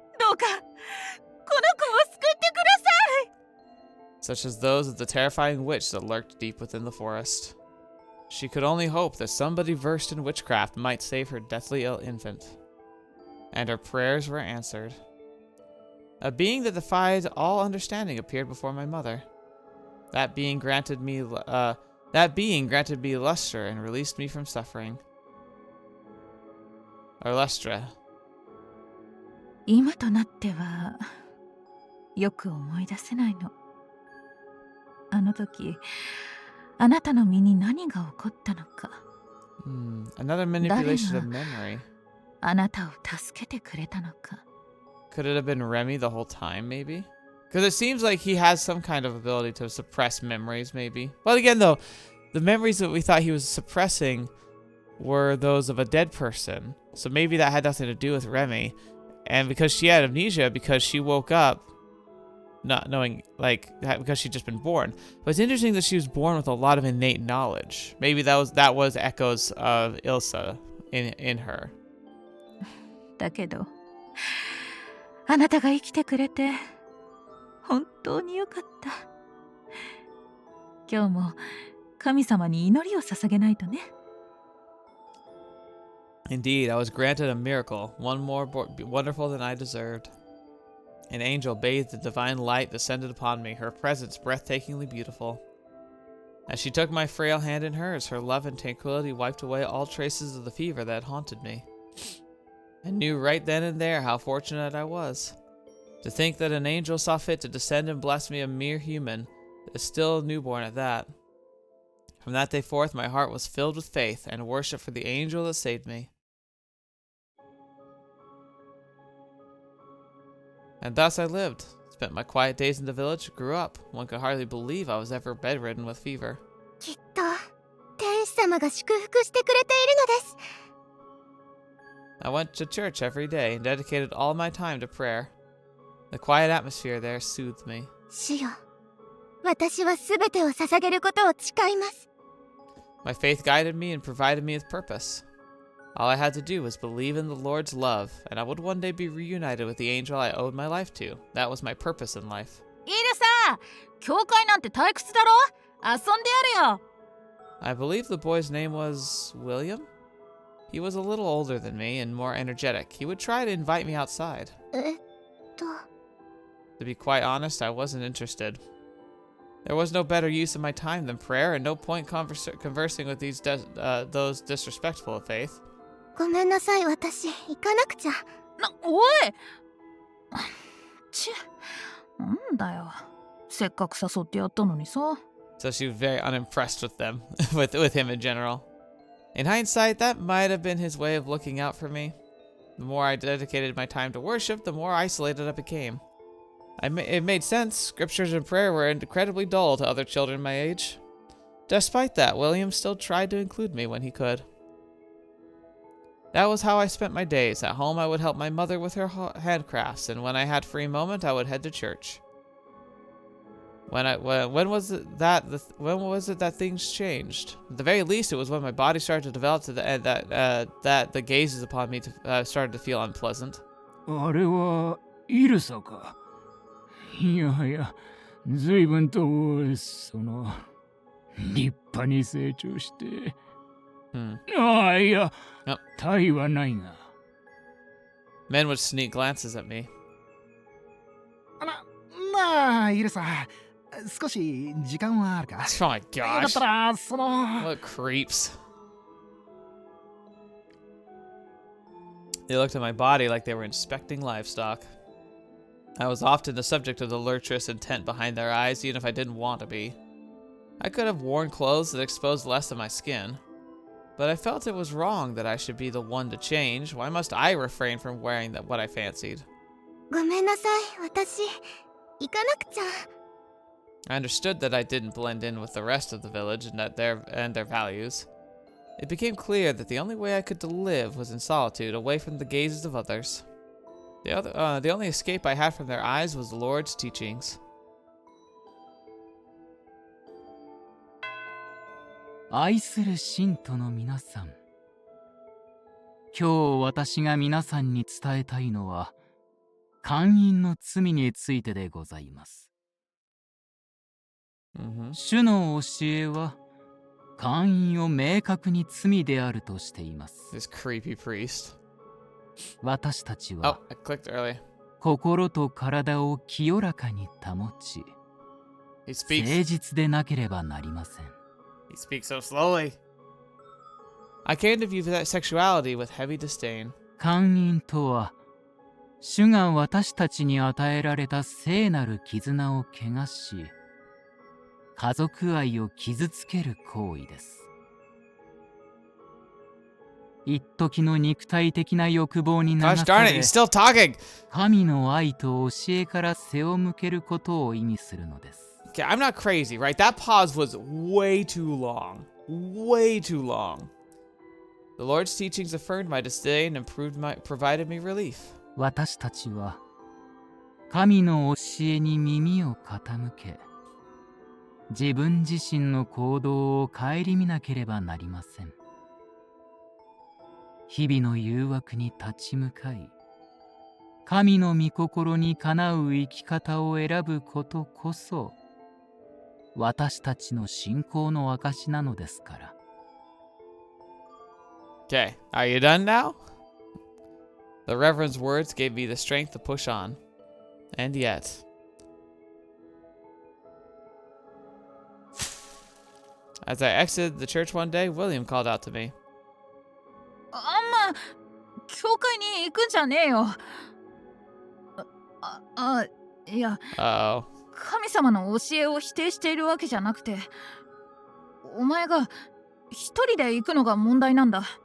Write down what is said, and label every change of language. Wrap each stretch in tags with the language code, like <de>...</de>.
<ja>どうか、この子を救ってください。</ja> <en>Such as those of the terrifying witch that lurked deep within the forest. She could only hope that somebody versed in witchcraft might save her deathly ill infant. And her prayers were answered. A being that defied all understanding appeared before my mother. That being granted me luster and released me from suffering. Or lustra.</en> <ja>今となってはよく思い出せないの。あの時、あなたの身に何が起こったのか。</ja> <en>Another manipulation of memory.</en> <ja>あなたを助けてくれたのか。</ja> <en>Could it have been Remi the whole time, maybe? Because it seems like he has some kind of ability to suppress memories, maybe. But again, though, the memories that we thought he was suppressing were those of a dead person. So maybe that had nothing to do with Remi. And because she had amnesia, because she woke up not knowing, like, because she'd just been born. But it's interesting that she was born with a lot of innate knowledge. Maybe that was echoes of Ilsa in her.</en> <ja>だけど、あなたが生きてくれて本当によかった。今日も神様に祈りを捧げないとね。</ja> <en>Indeed, I was granted a miracle, one more wonderful than I deserved. An angel bathed in divine light descended upon me, her presence breathtakingly beautiful. As she took my frail hand in hers, her love and tranquility wiped away all traces of the fever that had haunted me. I knew right then and there how fortunate I was. To think that an angel saw fit to descend and bless me, a mere human, still newborn at that. From that day forth, my heart was filled with faith and worship for the angel that saved me. And thus I lived, spent my quiet days in the village, grew up. One could hardly believe I was ever bedridden with fever.</en> <ja>きっと天使様が祝福してくれているのです。</ja> <en>I went to church every day and dedicated all my time to prayer. The quiet atmosphere there soothed me.</en> <ja>主よ、私はすべてを捧げることを誓います。</ja> <en>My faith guided me and provided me with purpose. All I had to do was believe in the Lord's love, and I would one day be reunited with the angel I owed my life to. That was my purpose in life.</en> <ja>イルサ、教会なんて退屈だろ？遊んでやるよ。</ja> <en>I believe the boy's name was William? He was a little older than me and more energetic. He would try to invite me outside. To be quite honest, I wasn't interested. There was no better use of my time than prayer, and no point conversing with those disrespectful of faith.</en> <ja>ごめんなさい、私行かなくちゃ。おいなんだよ。せっかく誘ってやったのにさ。</ja> <en>So she was very unimpressed with them, with him in general. In hindsight, that might have been his way of looking out for me. The more I dedicated my time to worship, the more isolated I became. It made sense. Scriptures and prayer were incredibly dull to other children my age. Despite that, William still tried to include me when he could. That was how I spent my days. At home, I would help my mother with her handcrafts, and when I had free moment, I would head to church. When was it that things changed? At the very least, it was when my body started to develop to the end that the gazes upon me started to feel unpleasant.</en> <ja>あれはイルサか。いやはや、随分と立派に成長して。ああ、いや、体はないが。</ja> <en>Men would sneak glances at me.</en> <ja>まあ、イルサ、少し時間はあるか。</ja> <en>Oh my gosh.</en> <ja>だったら、</ja> <en>What creeps. They looked at my body like they were inspecting livestock. I was often the subject of the lustrous intent behind their eyes, even if I didn't want to be. I could have worn clothes that exposed less of my skin. But I felt it was wrong that I should be the one to change. Why must I refrain from wearing what I fancied?</en> <ja>ごめんなさい、私行かなくちゃ。</ja> <en>I understood that I didn't blend in with the rest of the village and their values. It became clear that the only way I could live was in solitude, away from the gazes of others. The only escape I had from their eyes was the Lord's teachings.</en> <ja>愛する信徒の皆さん。今日私が皆さんに伝えたいのは、姦淫の罪についてでございます。主の教えは、姦淫を明確に罪であるとしています。</ja> <en>This creepy priest.</en> <ja>私たちは、</ja> <en>I clicked early.</en> <ja>心と体を清らかに保ち、誠実でなければなりません。</ja> <en>He speaks so slowly. I came to view that sexuality with heavy disdain.</en> <ja>姦淫とは、主が私たちに与えられた聖なる絆を汚し、家族愛を傷つける行為です。一時の肉体的な欲望に流</ja> <en>Gosh</en> <ja>さ</ja> <en>darn it,</en> <ja>れ、</ja> <en>he's still talking!</en> <ja>神の愛と教えから背を向けることを意味するのです。</ja> <en>Okay, I'm not crazy, right? That pause was way too long. Way too long. The Lord's teachings affirmed my disdain and provided me relief.</en> <ja>私たちは神の教えに耳を傾け、自分自身の行動を顧みなければなりません。日々の誘惑に立ち向かい、神の御心にかなう生き方を選ぶことこそ、私たちの信仰の証なのですから。</ja> <en>Okay, are you done now? The Reverend's words gave me the strength to push on. And yet... As I exited the church one day, William called out to me.</en> <ja>あんま教会に行くんじゃねえよ。いや、</ja> <en>Uh-oh.</en> <ja>神様の教えを否定しているわけじゃなくて、お前が一人で行くのが問題なんだ。</ja>